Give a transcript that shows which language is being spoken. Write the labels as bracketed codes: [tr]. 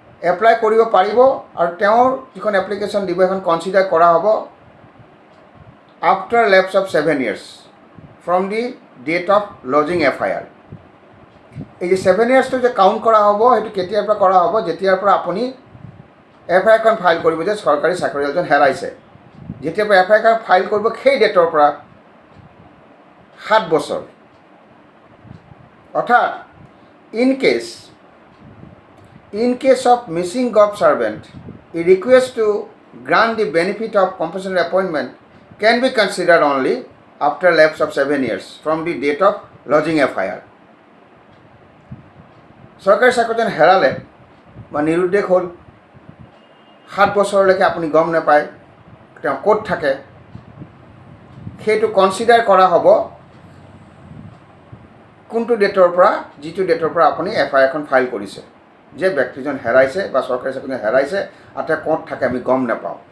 [as] Apply কৰিব পাৰিব আৰু তেওঁৰ যিখন এপ্লিকেশ্যন দিব এখন কনচিডাৰ কৰা হ'ব [en] After lapse of 7 years from the date of lodging FIR। [as] এই যে 7 yearsটো যে কাউণ্ট কৰা হ'ব, সেইটো কেতিয়াৰ পৰা কৰা হ'ব? যেতিয়াৰ পৰা আপুনি FIR খন ফাইল কৰিব যে চৰকাৰী চাকৰিয়ালজন হেৰাইছে, যেতিয়াৰ পৰা FIR খন ফাইল কৰিব সেই ডেটৰ পৰা 7 বছৰ। অৰ্থাৎ [en] in case of missing gov servant, a request to grant the benefit of compensatory appointment can be considered only after lapse of 7 years from the date of lodging FIR. [as] চৰকাৰী চাকৰিজন হেৰালে বা নিৰুদ্দেশ হ'ল, 7 বছৰলৈকে আপুনি গম নাপায় তেওঁ ক'ত থাকে, সেইটো কনচিডাৰ কৰা হ'ব কোনটো ডেটৰ পৰা? যিটো ডেটৰ পৰা আপুনি FIR এখন ফাইল কৰিছে যে ব্যক্তিজন হেৰাইছে বা চৰকাৰী চাকৰিজন হেৰাইছে আৰু তেওঁ ক'ত থাকে আমি গম নাপাওঁ।